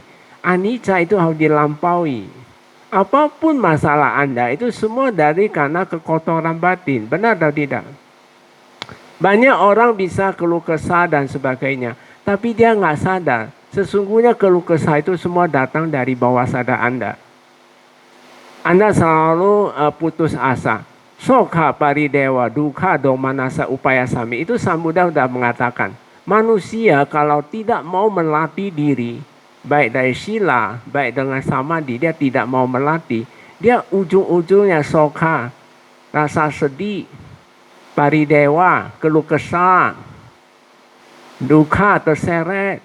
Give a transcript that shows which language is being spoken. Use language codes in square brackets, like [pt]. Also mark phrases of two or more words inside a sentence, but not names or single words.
[id] Anicca itu harus dilampaui. Apapun masalah Anda, itu semua karena kekotoran batin. Benar atau tidak? Banyak orang bisa keluh kesah dan sebagainya, tapi dia nggak sadar. Sesungguhnya keluh kesah itu semua datang dari bawah sadar Anda. Anda selalu putus asa. [pi] Sokha paridewa dukkha domanassa upayasami. [id] Itu Sang Buddha sudah mengatakan. Manusia kalau tidak mau melatih diri, baik dari sila, baik dengan samadhi, dia tidak mau melatih. Dia ujung-ujungnya sokha, rasa sedih, paridewa, keluh kesah, dukkha, terseret.